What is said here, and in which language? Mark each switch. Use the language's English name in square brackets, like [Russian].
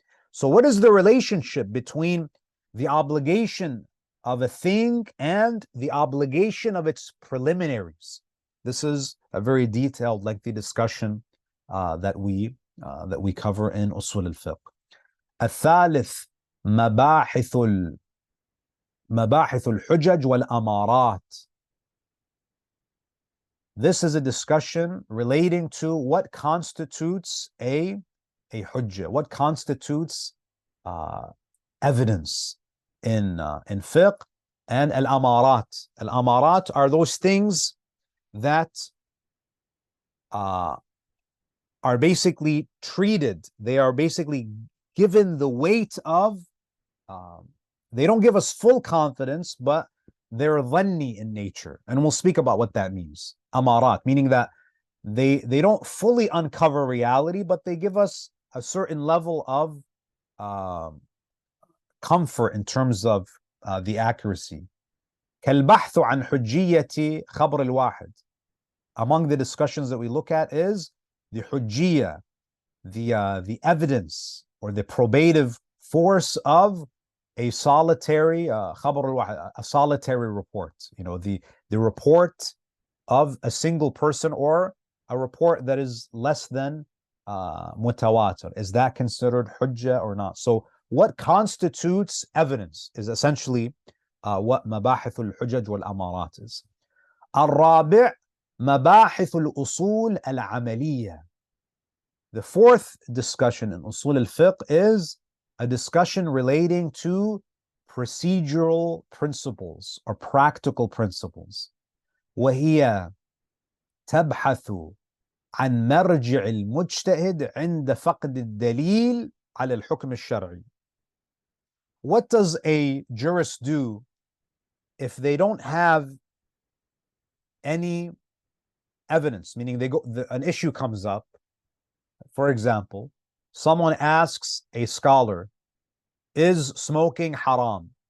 [English] So what is the relationship between the obligation of a thing and the obligation of its preliminaries? This is a very detailed, lengthy discussion that we cover in Usul Al-Fiqh. [Arabic] الثالث مباحث الحجج والأمارات. [English] This is a discussion relating to what constitutes a hujjah, what constitutes evidence in fiqh, and al-amarat. Al-amarat are those things that are basically treated, they are basically given the weight of, they don't give us full confidence, but they're dhanni in nature. And we'll speak about what that means. Amarat, meaning that they don't fully uncover reality, but they give us a certain level of comfort in terms of the accuracy. [Arabic] كالبحث عن حجية خبر الواحد. [English] Among the discussions that we look at is the hujjiyah, the evidence or the probative force of a solitary [Arabic] خبر الواحد, [English] a solitary report. You know, the report of a single person, or a report that is less than mutawatir. Is that considered hujjah or not? So what constitutes evidence is essentially what [Arabic] مباحث الحجج والأمارات [English] is. [Arabic] الرابع مباحث الأصول العملية. [English] The fourth discussion in Usul Al-Fiqh is a discussion relating to procedural principles or practical principles. [Arabic] وهي تبحث عن مرجع المجتهد عند فقد الدليل على الحكم الشرعي. [English] What does a jurist do if they don't have any evidence? Meaning an issue comes up. For example, someone asks a scholar, is smoking haram?